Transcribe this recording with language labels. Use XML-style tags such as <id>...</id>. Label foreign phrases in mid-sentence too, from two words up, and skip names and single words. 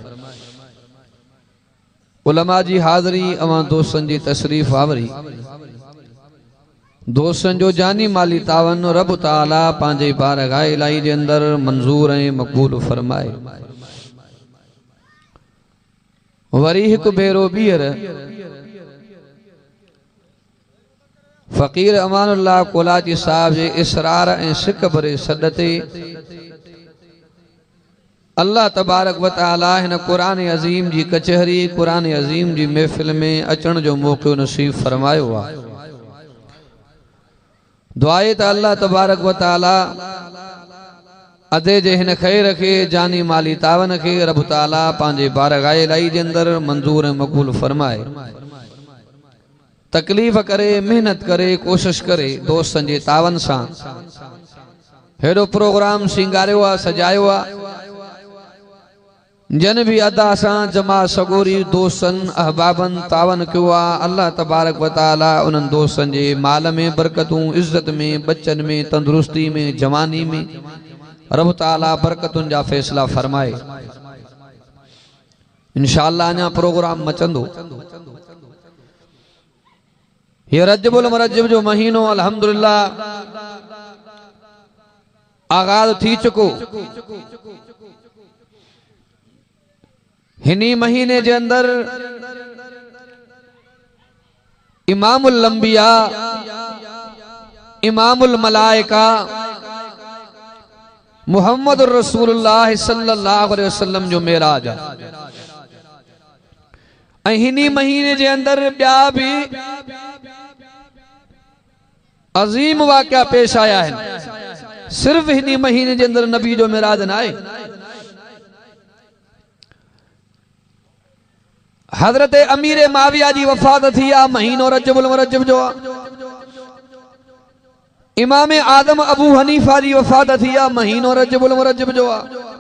<sd>उलमा जी हाज़री अवां दोस्तन जी तशरीफ आवरी दोस्तन जो जानी माली तावन रब ताला पांजे बारगाह इलाही जे अंदर मंजूर ऐं मक़बूल फरमाए। वरी हिकु भेरो ॿीहर फ़कीर अमानुल्लाह कोलाची साहब जे इसरार ऐं सिक भरे सॾ ते</sd> <ar>الله تبارك وتعالى</ar> <sd>हिन क़ुरान अज़ीम जी कचहरी क़ुरान अज़ीम जी महफ़िल में अचण जो मौक़ो नसीब फरमायो आहे। दुआ आहे त</sd> <ar>الله تبارك وتعالى</ar> <sd>अदे जे हिन ख़ैर खे जानी माली तावन खे रब ताला पंहिंजे बारगाह इलाही जे अंदर मंजूर ऐं मक़बूल फरमाए। तकलीफ़ करे मेहनत करे कोशिश करे दोस्तन जे तावन सां हेड़ो प्रोग्राम सिंगारियो आहे सजायो आहे जन भी अदा सां जमा सगोरी दोस्तन अहबाबन तावन कयो आहे।</sd> <ar>الله تبارك وتعالى</ar> <sd>उन्हनि दोस्तन जे माल में बरकतूं इज्जत में बच्चन में तंदुरुस्ती में जवानी में रब ताला बरकतुन जा फैसला फरमाए। इंशाअल्लाह अञा प्रोग्राम मचंदो। ये रजबुल मुरज्जब जो महीनो अल्हम्दुलिल्लाह आगाज थी चुको। हिनी महीने जे अंदर</sd> <ar>إمام الأنبياء إمام الملائكة محمد رسول الله صلى الله عليه وسلم</ar> <sd>जो मेराज आहे। ऐं हिनी महीने जे अंदर ॿिया भी अजीम वाक़या पेश आया आहिनि। सिर्फ हिनी महीने जे अंदर नबी जो मेराज न आहे। हजरत अमीर माविया जी वफ़ात थी आहे महीनो रजबुल मुरज्जब जो आहे। इमाम आदम अबू हनीफा जी वफ़ात थी आहे महीनो रजबुल मुरज्जब जो आहे।</sd>